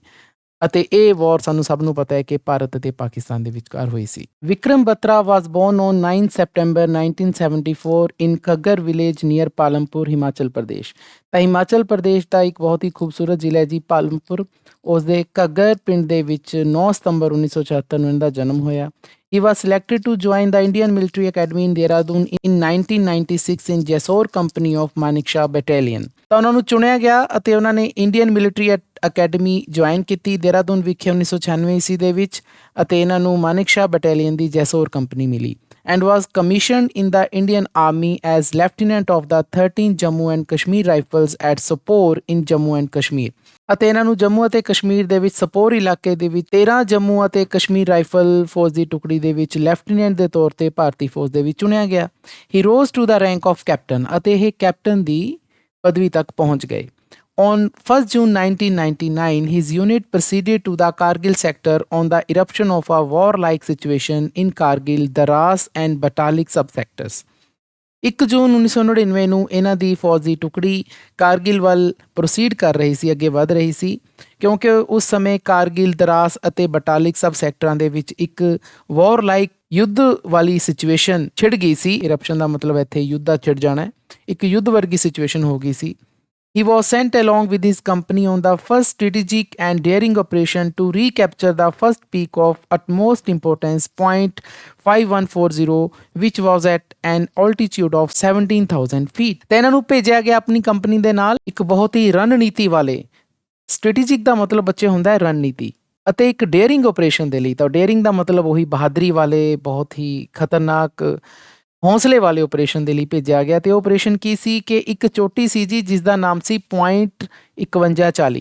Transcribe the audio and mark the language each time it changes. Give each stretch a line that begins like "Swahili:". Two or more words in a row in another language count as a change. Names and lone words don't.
Punjabi: ਅਤੇ ਇਹ ਵਾਰ ਸਾਨੂੰ ਸਭ ਨੂੰ ਪਤਾ ਹੈ ਕਿ ਭਾਰਤ ਅਤੇ ਪਾਕਿਸਤਾਨ ਦੇ ਵਿਚਕਾਰ ਹੋਈ ਸੀ।
English: Vikram Batra was born on 9 September 1974 in Ghaggar village near Palampur, Himachal Pradesh.
Punjabi: ਤਾਂ ਹਿਮਾਚਲ ਪ੍ਰਦੇਸ਼ ਦਾ ਇੱਕ ਬਹੁਤ ਹੀ ਖੂਬਸੂਰਤ ਜ਼ਿਲ੍ਹਾ ਹੈ ਜੀ ਪਾਲਮਪੁਰ। ਉਸ ਦੇ ਘੱਗਰ ਪਿੰਡ ਦੇ ਵਿੱਚ 9 ਸਤੰਬਰ 1974 ਨੂੰ ਇਹਨਾਂ ਦਾ ਜਨਮ ਹੋਇਆ।
English: He was selected to join the Indian Military Academy in Dehradun in 1996 in Jessore Company of Manekshaw Battalion।
Punjabi: ਤਾਂ ਉਹਨਾਂ ਨੂੰ ਚੁਣਿਆ ਗਿਆ ਅਤੇ ਉਹਨਾਂ ਨੇ ਇੰਡੀਅਨ ਮਿਲਟਰੀ ਅਕੈਡਮੀ ਜੁਆਇਨ ਕੀਤੀ ਦੇਹਰਾਦੂਨ ਵਿਖੇ 1996 ਈਸਵੀ ਦੇ ਵਿੱਚ, ਅਤੇ ਇਹਨਾਂ ਨੂੰ ਮਾਨਿਕਸ਼ਾ ਬਟਾਲੀਅਨ ਦੀ ਜੈਸੋਰ ਕੰਪਨੀ ਮਿਲੀ।
English: and was commissioned in the Indian Army as Lieutenant of the 13th Jammu and Kashmir Rifles at Sopore in Jammu and Kashmir।
Punjabi: ਅਤੇ ਇਹਨਾਂ ਨੂੰ ਜੰਮੂ ਅਤੇ ਕਸ਼ਮੀਰ ਦੇ ਵਿੱਚ ਸਪੋਰ ਇਲਾਕੇ ਦੇ ਵਿੱਚ 13 ਜੰਮੂ ਅਤੇ ਕਸ਼ਮੀਰ ਰਾਈਫਲ ਫੌਜ ਦੀ ਟੁਕੜੀ ਦੇ ਵਿੱਚ ਲੈਫਟੀਨੈਂਟ ਦੇ ਤੌਰ ਤੇ ਭਾਰਤੀ ਫੌਜ ਦੇ ਵਿੱਚ ਚੁਣਿਆ ਗਿਆ।
English: He rose to the rank of Captain,
Punjabi: ਅਤੇ ਇਹ ਕੈਪਟਨ ਦੀ ਪਦਵੀ ਤੱਕ ਪਹੁੰਚ ਗਏ।
English: On 1st June 1999, his unit proceeded to the Kargil sector on the eruption of a warlike situation in Kargil, Daras and Batalik subsectors।
Punjabi: 1 ਜੂਨ 1999 ਨੂੰ ਇਹਨਾਂ ਦੀ ਫੌਜ ਦੀ ਟੁਕੜੀ ਕਾਰਗਿਲ ਵੱਲ ਪ੍ਰੋਸੀਡ ਕਰ ਰਹੀ ਸੀ, ਅੱਗੇ ਵਧ ਰਹੀ ਸੀ, ਕਿਉਂਕਿ ਉਸ ਸਮੇਂ ਕਾਰਗਿਲ, ਦਰਾਸ ਅਤੇ ਬਟਾਲਿਕ ਸਬ ਸੈਕਟਰਾਂ ਦੇ ਵਿੱਚ ਇੱਕ ਵਾਰਲਾਈਕ ਯੁੱਧ ਵਾਲੀ ਸਿਚੁਏਸ਼ਨ ਛਿੜ ਗਈ ਸੀ। ਇਰਪਸ਼ਨ ਦਾ ਮਤਲਬ ਇੱਥੇ ਯੁੱਧ ਦਾ ਛਿੜ ਜਾਣਾ ਹੈ। ਇੱਕ ਯੁੱਧ ਵਰਗੀ ਸਿਚੁਏਸ਼ਨ ਹੋ ਗਈ ਸੀ।
English: He was sent along with his company on the first strategic and daring operation to recapture the first peak of utmost importance, Point 5140, which was at an altitude of 17,000 feet।
Punjabi: ਤੇ ਇਹਨਾਂ ਨੂੰ ਭੇਜਿਆ ਗਿਆ ਆਪਣੀ ਕੰਪਨੀ ਦੇ ਨਾਲ ਇੱਕ ਬਹੁਤ ਹੀ ਰਣਨੀਤੀ ਵਾਲੇ, ਸਟ੍ਰੈਟੇਜਿਕ ਦਾ ਮਤਲਬ ਬੱਚੇ ਹੁੰਦਾ ਹੈ ਰਣਨੀਤੀ, ਅਤੇ ਇੱਕ
English: daring operation
Punjabi: ਦੇ ਲਈ। ਤਾਂ ਡੇਅਰਿੰਗ ਦਾ ਮਤਲਬ ਉਹੀ ਬਹਾਦਰੀ ਵਾਲੇ, ਬਹੁਤ ਹੀ ਖਤਰਨਾਕ ਹੌਸਲੇ ਵਾਲੇ ਆਪਰੇਸ਼ਨ ਦੇ ਲਈ ਭੇਜਿਆ ਗਿਆ। ਅਤੇ ਉਹ ਆਪਰੇਸ਼ਨ ਕੀ ਸੀ ਕਿ ਇੱਕ ਚੋਟੀ ਸੀ ਜੀ ਜਿਸ ਦਾ ਨਾਮ ਸੀ ਪੁਆਇੰਟ 5140।